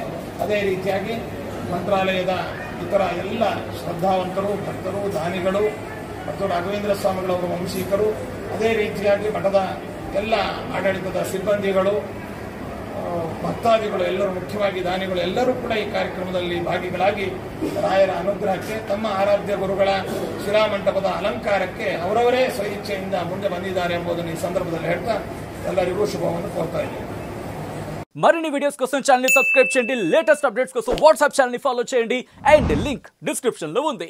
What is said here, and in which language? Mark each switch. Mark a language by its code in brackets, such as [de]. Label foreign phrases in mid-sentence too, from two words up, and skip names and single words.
[kn] ಅದೇ ರೀತಿಯಾಗಿ ಮಂತ್ರಾಲಯದ ಇತರ ಎಲ್ಲ ಶ್ರದ್ಧಾವಂತರು ಭಕ್ತರು ದಾನಿಗಳು ಮತ್ತು ರಾಘವೇಂದ್ರ ಸ್ವಾಮಿಗಳವರ ವಂಶೀಕರು ಅದೇ ರೀತಿಯಾಗಿ ಮಠದ ಎಲ್ಲ ಆಡಳಿತದ ಸಿಬ್ಬಂದಿಗಳು ಭಕ್ತಾದಿಗಳು ಎಲ್ಲರೂ ಮುಖ್ಯವಾಗಿ ದಾನಿಗಳು ಎಲ್ಲರೂ ಕೂಡ ಈ ಕಾರ್ಯಕ್ರಮದಲ್ಲಿ ಭಾಗಿಗಳಾಗಿ ರಾಯರ ಅನುಗ್ರಹಕ್ಕೆ ತಮ್ಮ ಆರಾಧ್ಯ ಗುರುಗಳ ಶಿಲಾಮಂಟಪದ ಅಲಂಕಾರಕ್ಕೆ ಅವರವರೇ ಸ್ವಇಚ್ಛೆಯಿಂದ ಮುಂದೆ ಬಂದಿದ್ದಾರೆ ಎಂಬುದನ್ನು ಈ ಸಂದರ್ಭದಲ್ಲಿ ಹೇಳ್ತಾ ಎಲ್ಲರಿಗೂ ಶುಭವನ್ನು ಕೋರ್ತಾ ಇದ್ದೀನಿ. [te] మరిన్ని వీడియోస్ కోసం ఛానల్ ని సబ్స్క్రైబ్ చేయండి. [en] latest updates [te] కోసం వాట్సాప్ ఛానల్ ని ఫాలో చేయండి [en] and link description [te] లో ఉంది.